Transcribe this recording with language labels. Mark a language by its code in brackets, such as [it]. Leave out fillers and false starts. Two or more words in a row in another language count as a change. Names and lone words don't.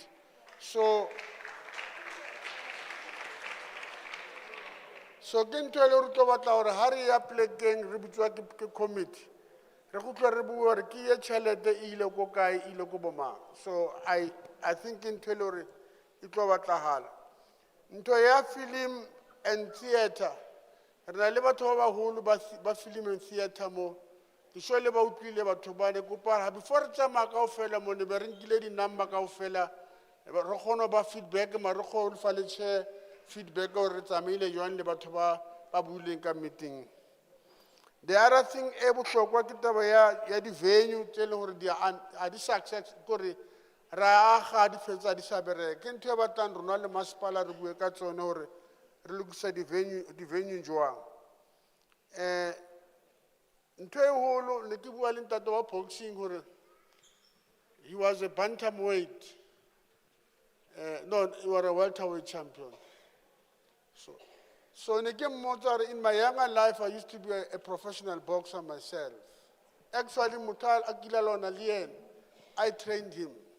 [st] So ke ntho e le re tlo batla gore ha re ya plekeng re bitswa ke committee re go tla re bua gore ke ye tšhelete e ile ko kae e ile ko bomang. So I think ke ntho e le gore e tlo batlagala. Ntho ya [en] film and theatre [st] re na le batho ba bagolo ba [en] film and theatre [st] mo ke sure le ba utlwile batho ba ne kopa before re tsamaya kaofela mo ne be re nkile di-number kaofela re kgona ba feedback mare re kgone fa le [en] chair feedback [st] gore re tsamaile jwang le batho ba buileng ka meeting. [en] The other thing [st] e bohlokwa ke taba ya di-venue tse leng gore ha di success gore ra aga di fetsa di sa bereke. Ke ntho e batlang rona le masepala re bue ka tsone gore re lokisa di-venue jwang. Ntho e holo ne ke bua le ntate wa boxing gore [en] he was a bantamweight. No, you are a welterweight champion. So in my younger life, I used to be a professional boxer myself. Actually, Mutal Akilalona Lien, I trained him.